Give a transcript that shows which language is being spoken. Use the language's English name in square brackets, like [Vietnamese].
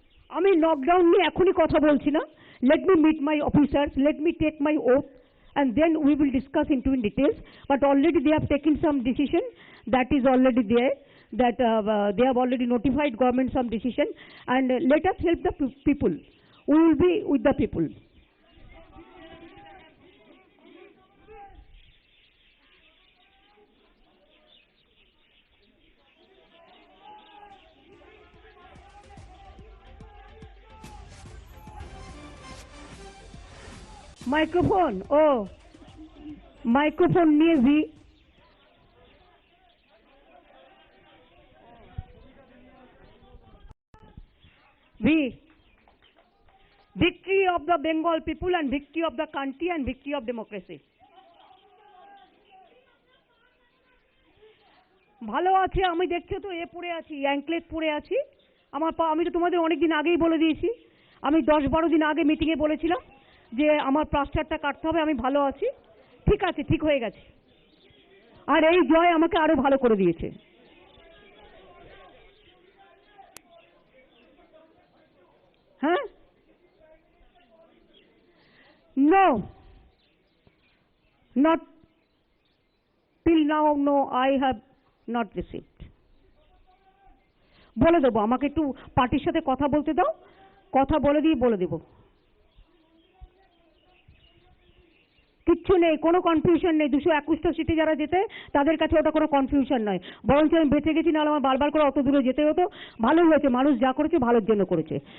[Bangla] আমি লকডাউন নিয়ে এখনই কথা বলছি না। [English] Let me meet my officers, let me take my oath, and then we will discuss into in details. But already they have taken some decision, that is already there, that they have already notified government some decision, and let us help the people. We will be with the people. [Bangla] Microphone, O microphone নিয়ে [English] victory of the Bengal people, and victory of the country, and victory of democracy. [Bangla] ভালো আছে, আমি দেখছো তো পরে আছি, anklet পরে আছি। আমি তো তোমাদের অনেকদিন আগেই বলে দিয়েছি, আমি 10-12 দিন আগে মিটিংয়ে বলেছিলাম যে আমার প্লাস্টারটা কাটতে হবে। আমি ভালো আছি, ঠিক আছে, ঠিক হয়ে গেছে। আর এই জয় আমাকে আরো ভালো করে দিয়েছে। [English] হ্যাঁ, no, not till now, no, I have not received. [Bangla] বলে দেবো, আমাকে একটু পার্টির সাথে কথা বলতে দাও, কথা বলে দিয়ে বলে দেবো। কিচ্ছু নেই, কোনো কনফিউশন নেই। 221টা সিটে যারা যেতে, তাদের কাছে ওটা কোনো কনফিউশন নয়। বরঞ্চ আমি বেঁচে গেছি, নাহলে আমার বারবার করে অত দূরে যেতে হতো। ভালোই হয়েছে, মানুষ যা করেছে ভালোর জন্য করেছে।